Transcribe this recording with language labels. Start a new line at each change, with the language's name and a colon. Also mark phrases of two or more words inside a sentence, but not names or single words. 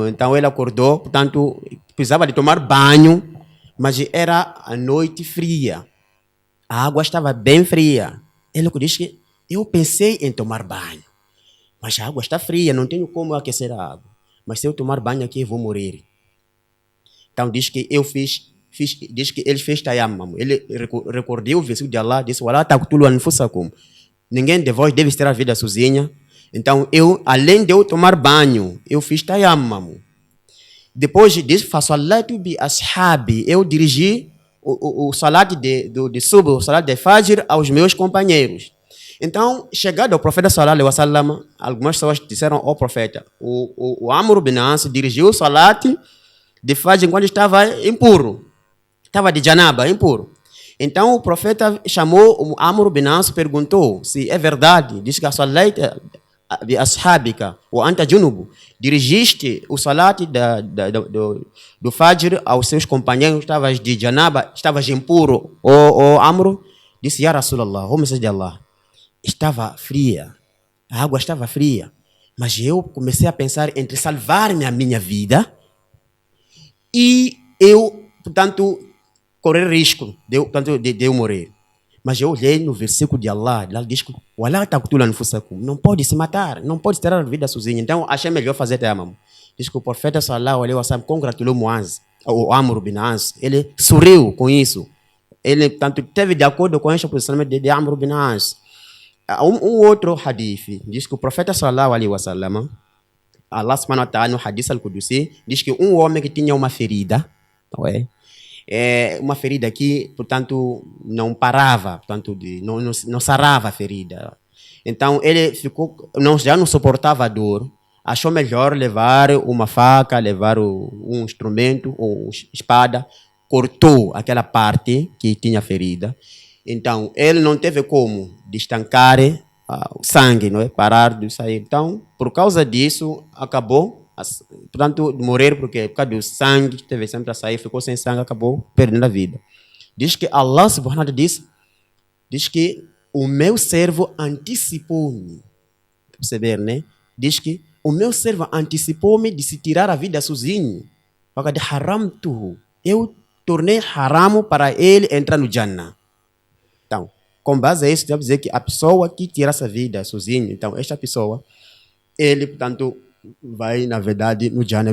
Portuguese: Então ele acordou, portanto precisava de tomar banho, mas era a noite fria, a água estava bem fria. Ele disse que eu pensei em tomar banho, mas a água está fria, não tenho como aquecer a água. Mas se eu tomar banho aqui, eu vou morrer. Então diz que diz que ele fez tayammum. Ele recordou o versículo de Allah, disse:
Arabic: "ولا تقتلوا أنفسكم."
Portuguese: Ninguém de vós deve ter a vida sozinha. Então além de eu tomar banho, eu fiz tayammum. Depois diz:
Arabic: "فصليت بأصحابي."
Portuguese: Eu dirigi o salat de subh, o salat de fajr aos meus companheiros. Então, chegado ao profeta
Arabic: صلى الله عليه وسلم,
Portuguese: algumas pessoas disseram ao profeta: o Amr ibn As dirigiu o salat de fajr enquanto estava impuro, estava de janaba, impuro. Então o profeta chamou o Amr ibn As, perguntou se é verdade. Diz que
Arabic: أصليت بأصحابك وأنت جنب,
Portuguese: dirigiste o salat do fajr aos seus companheiros, estavas de janaba, estavas impuro. O Amr disse:
Arabic: "يا رسول الله,
Portuguese: o Messias de Allah, estava fria, a água estava fria, mas eu comecei a pensar entre salvar-me a minha vida e eu, portanto, correr risco de eu morrer. Mas eu olhei no versículo de Allah, lá diz que não pode se matar, não pode ter a vida sozinho. Então achei melhor fazer tayammum." Diz que o profeta
Arabic: صلى الله عليه وسلم
Portuguese: congratulou Muaz, o Amr ibn As, ele sorriu com isso. Ele, portanto, teve de acordo com este posicionamento de Amr ibn As. Um outro hadith diz que o profeta
Arabic: صلى الله عليه وسلم,
Portuguese: Allah
Arabic: سبحانه وتعالى
Portuguese: no
Arabic: الحديث القدسي,
Portuguese: diz que um homem que tinha uma ferida, uma ferida que, portanto, não parava, portanto, não sarava a ferida. Então ele já não suportava a dor, achou melhor levar uma faca, levar um instrumento, ou espada, cortou aquela parte que tinha ferida. Então, ele não teve como estancar o sangue, não é? Parar de sair. Então, por causa disso, acabou, portanto, de morrer, porque por causa do sangue que teve sempre a sair, ficou sem sangue, acabou perdendo a vida. Diz que Allah
Arabic: سبحانه وتعالى
Portuguese: diz que o meu servo antecipou-me. Perceber, né? Diz que o meu servo antecipou-me de se tirar a vida sozinho. Eu tornei haram para ele entrar no Jannah. Então, com base a isso, devemos dizer que a pessoa que tira essa vida sozinho, então, esta pessoa, ele, portanto, vai, na verdade, no Jannah.